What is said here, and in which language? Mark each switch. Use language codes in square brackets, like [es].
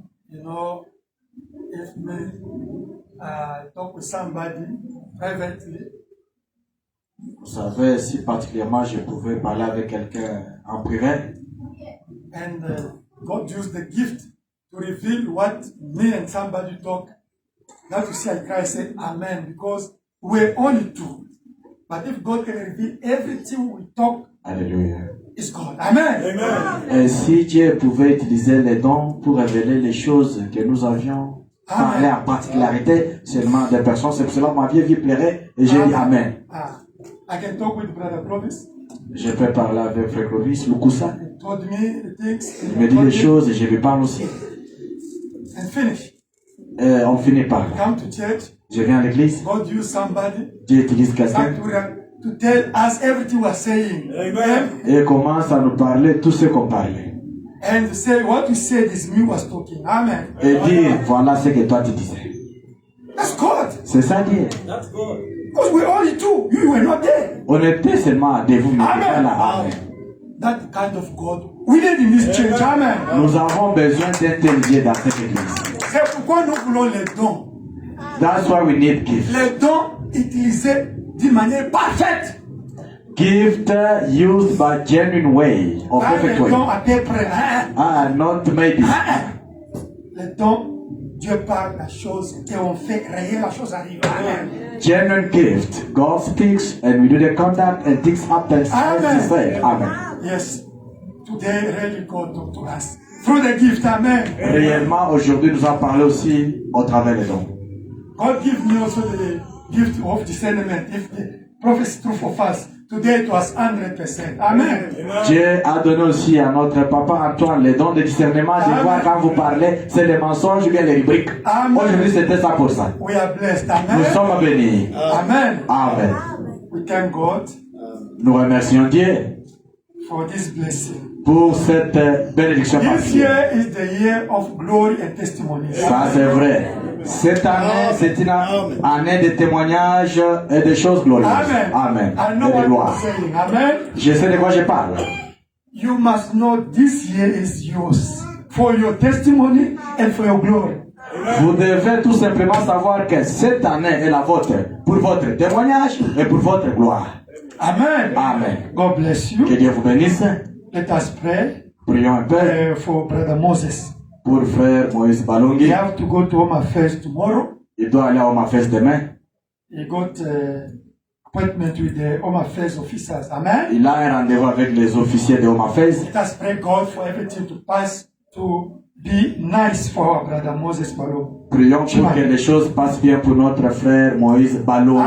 [en] You know, if me talk with somebody privately, [fr] Vous savez, si particulièrement je pouvais parler avec quelqu'un en privé, [en] and God used the gift to reveal what me and somebody talk, that you see I cry, say Amen, because we're only two. But if God can reveal everything we talk, alléluia. it's God. Amen. Amen. [fr] Et si Dieu pouvait utiliser les dons pour révéler les choses que nous avions parlé en particularité seulement des personnes, c'est pour cela que ma vie plairait et j'ai dit Amen. [en] I can talk with Brother Clovis. [fr] Je peux parler avec Frère Clovis, Lukusa. [en] He told me the things. [fr] Il me dit des choses et je lui parle aussi. [en] And finish. [fr] Et on finit par là. [en] Come to church. [fr] Je viens à l'église. [en] God use somebody. [fr] Dieu utilise quelqu'un. [en] To tell us everything we're saying. Amen. [fr] Et il commence à nous parler tout ce qu'on parlait. [en] And say what you said is me was talking. Amen. [fr] Et dire voilà ce que toi tu disais. [en] That's God. [fr] C'est ça Dieu. [en] That's God. Because we're only two. You were not there. [fr] On était seulement de vous, mais Amen. là. Amen. [en] That kind of God we need in this church. Amen. [fr] Nous avons besoin d'un tel Dieu dans cette église. C'est pourquoi nous voulons les dons. [en] That's why we need gifts. [fr] Les dons utilisés d'une manière parfaite. [en] Gift used by genuine way, or perfect [fr] Les [en] way. [fr] dons à peu près. [en] Not maybe. [fr] Les dons, Dieu parle la chose et on fait réel, la chose arrive. Amen. [en] Genuine gift. God speaks and we do the contact and things happen as He said. Amen. Yes. Today, really God talk to us. Through the gift. Amen. [fr] Réellement, aujourd'hui, nous avons parlé aussi au travers des dons. [en] God give me also the gift of discernment. If the prophecy true for us, today it was 100%. Amen. [fr] Dieu a donné aussi à notre papa Antoine les dons de discernement de voir quand vous parlez, c'est les mensonges ou bien les rubriques. Aujourd'hui, c'était ça pour ça. [en] We are blessed. Amen. [fr] Nous sommes bénis. Amen. Amen. [en] We thank God [fr] Nous remercions Dieu [en] for this blessing. [fr] pour cette bénédiction. [en] This year is the year of glory and testimony. [fr] Ça, c'est vrai. Cette année, c'est une année de témoignages et de choses glorieuses. Amen. Amen. [en] I know [fr] Et de [en] what [fr] gloire. [en] you're saying. Amen. [fr] Je sais de quoi je parle. [en] You must know this year is yours for your testimony and for your glory. [fr] Vous devez tout simplement savoir que cette année est la vôtre pour votre témoignage et pour votre gloire. Amen. Amen. [en] God bless you. [fr] Que Dieu vous bénisse. [en] Let us pray [fr] Prions un peu [en] for Brother Moses. [fr] pour frère Moïse [en] We [fr] Balongi. [en] have to go to Home Affairs tomorrow. [fr] Il doit aller à Home Affairs demain. [en] He got appointment with the Home Affairs officers. Amen. [fr] Il a un rendez-vous avec les officiers de Home Affairs. [en] Let us pray God for everything to pass to be nice for our brother Moses Balongi. [fr] Prions pour que les choses passent bien pour notre frère Moïse Balongi.